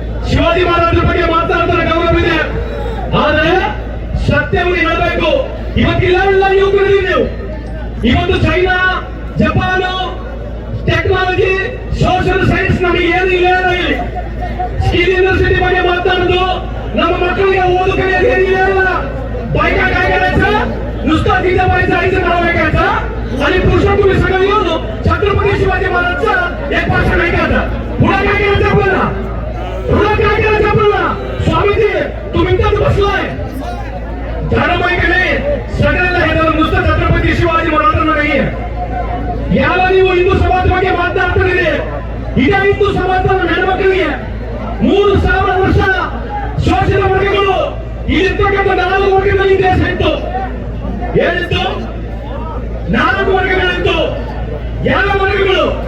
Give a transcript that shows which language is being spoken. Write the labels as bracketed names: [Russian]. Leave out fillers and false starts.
[Kannada] ಶಿವಾಜಿ ಮಹಾರಾಜರ ಬಗ್ಗೆ ಮಾತನಾಡ್ತಾರೆ, ಗೌರವ ಇದೆ. ಆದ್ರೆ ಸತ್ಯವನ್ನು ಹೇಳಬೇಕು. ಇವತ್ತಿಲ್ಲ ಯುವಕರು ನೀವು. ಇವತ್ತು China, Japan, technology, social science ನಮಗೆ ಏನು ಇಲ್ಲ. ಸ್ಕಿಲ್ ಯೂನಿವರ್ಸಿಟಿ ಬಗ್ಗೆ ಮಾತಾಡೋದು, ನಮ್ಮ मಕ್ಕಳಿಗೆ ಓದು ಕಲಿಯೋದು ಏನಿಲ್ಲ. [Marathi] बायका काय करायचं? नुसतं तिच्या बाईचा आईचं नाव ऐकायचं आणि पुरुषा तुम्ही सगळं येऊन छत्रपती शिवाजी महाराजचा एक भाषण ऐकायचं. पुढे काय करायचं आपल्याला? पुढे काय करायचं आपल्याला? स्वामीजी तुम्ही तर बसलाय धारावाहिकने सगळ्यांना हे नुसतं छत्रपती शिवाजी महाराजांना नाहीये. याला [Kannada] ನೀವು ಹಿಂದೂ ಸಮಾಜ ಬಗ್ಗೆ ಮಾತನಾಡ್ತಿದ್ದೀರಿ. ಇದೇ ಹಿಂದೂ ಸಮಾಜದ ಹೆಣ್ಮಕ್ಳಿಗೆ 3000 ವರ್ಷ ಶೋಷಿತ ವರ್ಗಗಳು ಇಲ್ಲಿರ್ತಕ್ಕಂಥ 4 ವರ್ಗದಲ್ಲಿ ದೇಶ ಇತ್ತು. ಏನಿತ್ತು? 4 ವರ್ಗಗಳಿತ್ತು. ಯಾವ ವರ್ಗಗಳು?